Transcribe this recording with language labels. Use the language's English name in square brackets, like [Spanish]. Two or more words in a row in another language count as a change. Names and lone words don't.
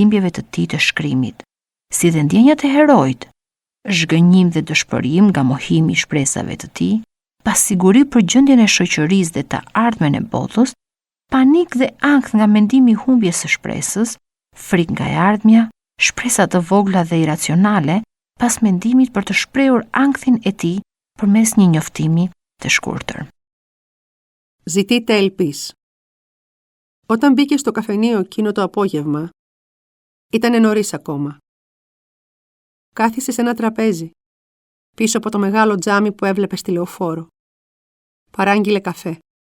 [Albanian] dhimbjeve të tij të shkrimit, si dhe ndjenjat e heroit, zhgënjim dhe dëshpërim nga mohimi i shpresave të tij, pasiguri për gjendjen e shoqërisë dhe të ardhmen e botës, panik dhe ankth nga mendimi i humbjes së shpresës, frikë nga e ardhmja, shpresa të vogla dhe iracionale pas mendimit për të shprehur ankthin e tij përmes një njoftimi të shkurtër. [Greek] Ζητείτε Ελπίς. Όταν μπήκε στο καφενείο εκείνο το απόγευμα, ήταν νωρίς ακόμα. Κάθισε σε ένα τραπέζι, πίσω από το μεγάλο τζάμι που έβλεπε στη λεωφόρο. Παράγγειλε καφέ.